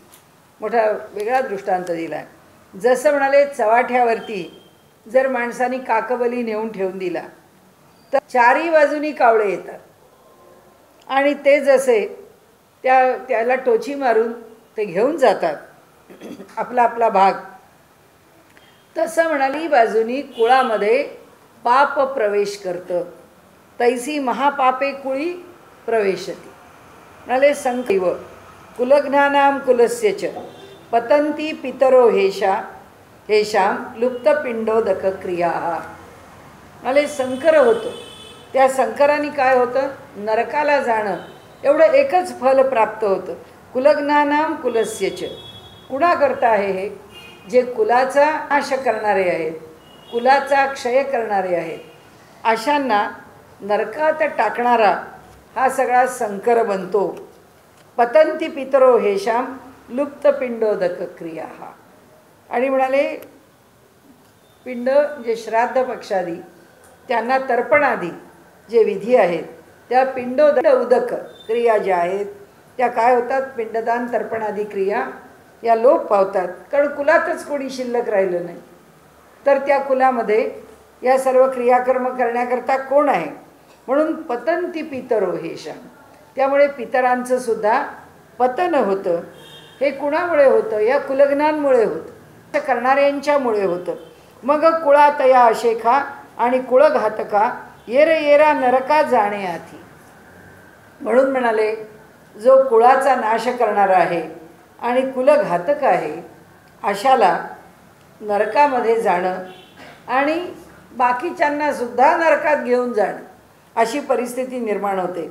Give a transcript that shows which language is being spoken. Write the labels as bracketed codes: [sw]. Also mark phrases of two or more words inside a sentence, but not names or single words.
[mr] मोठा वेगळा दृष्टांत दिला आहे. जसं म्हणाले चवाठ्यावरती जर माणसाने काकबली नेऊन ठेवून दिला तर चारी बाजूनी कावळे येतात आणि ते जसे त्याला टोची मारून ते घेऊन जातात आपला आपला भाग, तसं म्हणाली बाजूनी कुळामध्ये पाप प्रवेश करतं. तैसी महापापे कुळी प्रवेशती. [sa] म्हणाले संकैव कुलघ्नानाम कुलस्य च पतंती पितरो हेशाम लुप्तपिंडोदक क्रिया. [mr] म्हणाले संकर होतं. त्या संकराने काय होतं, नरकाला जाणं एवढं एकच फल प्राप्त होतं. [sa] कुलघ्नानाम कुलस्य च. [mr] कुणाकरता आहे हे, जे कुलाचा नाश करणारे आहेत, कुलाचा क्षय करणारे आहेत, अशांना नरकात टाकणारा हा सगळा संकर बनतो. [sa] पतंती पितरो हेशाम लुप्तपिंडोदक क्रिया. [mr] आणि म्हणाले पिंड जे श्राद्ध पक्षादी त्यांना तर्पणादी जे विधी आहेत त्या उदक क्रिया ज्या आहेत त्या काय होतात, पिंडदान तर्पणादी क्रिया या लोप पावतात. कारण कुलातच कोणी शिल्लक राहिलं नाही, तर त्या कुलामध्ये या सर्व क्रियाकर्म करण्याकरता कोण आहे, म्हणून [sa] पतंती पितरो हेशाम. [mr] त्यामुळे पितरांचं सुद्धा पतन होतं. हे कुणामुळे होतं, या कुलग्नांमुळे होतं, करणाऱ्यांच्यामुळे होतं. मग कुळातया अशेखा आणि कुळघातका येरा नरका जाणे आधी. म्हणून म्हणाले जो कुळाचा नाश करणारा आहे आणि कुलघातक आहे अशाला नरकामध्ये जाणं आणि बाकीच्यांना सुद्धा नरकात घेऊन जाणं अशी परिस्थिती निर्माण होते.